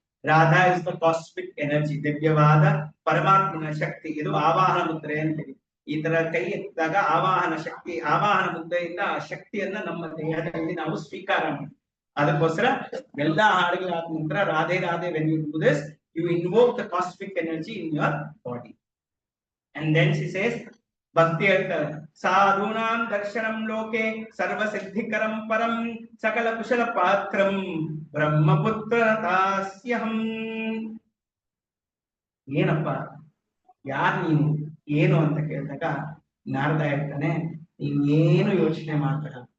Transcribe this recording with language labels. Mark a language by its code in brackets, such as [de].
[en] Radha is the cosmic energy, [kn] ದಿವ್ಯವಾದ ಪರಮಾತ್ಮನ ಶಕ್ತಿ. ಇದು ಆವಾಹನ ಮುದ್ರೆ ಅಂತೀವಿ. ಈ ತರ ಕೈ ಎತ್ತಿದಾಗ ಆವಾಹನ ಶಕ್ತಿ, ಆವಾಹನ ಮುದ್ರೆಯಿಂದ ಆ ಶಕ್ತಿಯನ್ನ ನಮ್ಮ ದೇಹದಲ್ಲಿ ನಾವು ಸ್ವೀಕಾರ ಮಾಡ್ತೀವಿ. ಅದಕ್ಕೋಸ್ಕರ ಎಲ್ಲಾ ಹಾಡುಗಳಾದ ನಂತರ Radhe Radhe, [en] when you do this you invoke the cosmic energy in your body. And then she says, [kn] ಭಕ್ತಿ ಹೇಳ್ತಾರೆ, [sa] ಸಾಧೂನಾಂ ದರ್ಶನಂ ಲೋಕೆ ಸರ್ವ ಸಿದ್ಧಿಕರಂ ಪರಂ ಸಕಲ ಕುಶಲ ಪಾತ್ರಂ ಬ್ರಹ್ಮಪುತ್ರ ದಾಸ್ಯಹಂ. [kn] ಏನಪ್ಪ, ಯಾರ್ ನೀನು, ಏನು ಅಂತ ಕೇಳಿದಾಗ ನಾರದ ಹೇಳ್ತಾನೆ, ನೀನ್ ಏನು ಯೋಚನೆ ಮಾಡ್ಬೇಡ.